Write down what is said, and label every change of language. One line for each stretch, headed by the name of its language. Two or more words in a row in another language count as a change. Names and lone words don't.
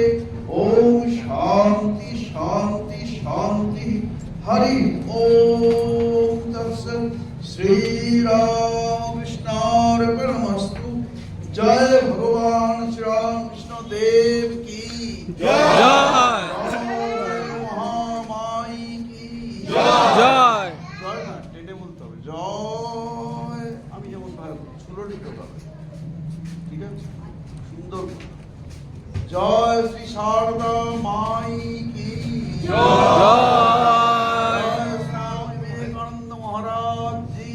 Sanskrit: ओम शांति शांति शांति। हरि ओम तत्सत्। श्री रामकृष्णार्पणमस्तु।
Hindi: जय भगवान श्री रामकृष्ण देव की जय। महामाई की
Bangla: জয়। জয় না টেনে বলতে হবে জয়। আমি যেমন ছোট লিখতে হবে, ঠিক আছে, সুন্দর।
Hindi: जय श्री शारदा माई की
Bangla: জয়। জয় স্বামী বিবেকানন্দ মহারাজ জি